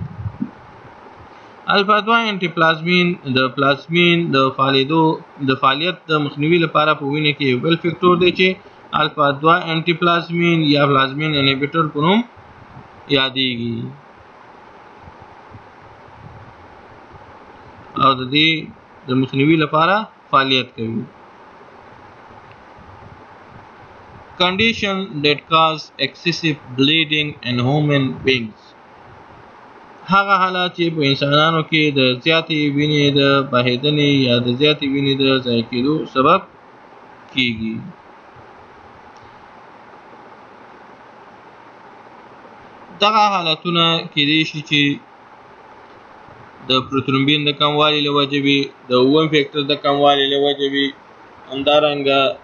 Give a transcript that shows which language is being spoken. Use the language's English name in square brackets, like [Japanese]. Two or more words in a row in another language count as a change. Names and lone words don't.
[English] alpha 2 antiplasmin [Pashto] د پلازمین د فعالیت د مخنیوي لپاره په وینه کې یو بل فکټور دی چې الفا 2 انټي پلازمین یا [English] plasmin inhibitor [Pashto] په نوم یادېږي او د دې د مخنیوي لپاره فعالیت کوي. [English] Condition that cause excessive bleeding in human beings. [Pashto] هغه حالات چې په انسانانو کې د زیاتې وینې د بهېدنې یا د زیاتې وینې د ضایع کېدو سبب کېږي. دغه حالتونه کېدای شي چې د پروترومبین د کموالي له وجې وي، د اووم فیکټر د کموالي له وجې وي، همدارنګه